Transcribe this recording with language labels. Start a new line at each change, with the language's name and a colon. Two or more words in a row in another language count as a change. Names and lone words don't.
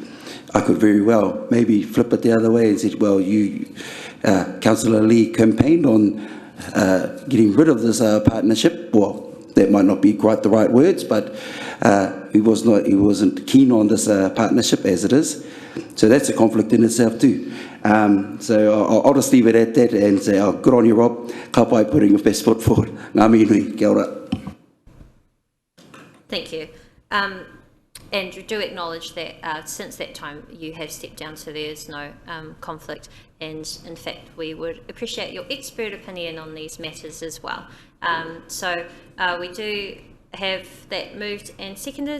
English: I could very well maybe flip it the other way and say, well, you, Councillor Lee campaigned on getting rid of this partnership. Well, that might not be quite the right words, but he wasn't keen on this partnership as it is. So that's a conflict in itself too. So I'll just leave it at that and say, oh, good on you, Rob.
Māori: Ka pai
English: putting your best foot forward.
Māori: Ngā mihi nui, kia ora.
English: Thank you. And you do acknowledge that since that time you have stepped down, so there is no conflict. And in fact, we would appreciate your expert opinion on these matters as well. So we do have that moved and seconded.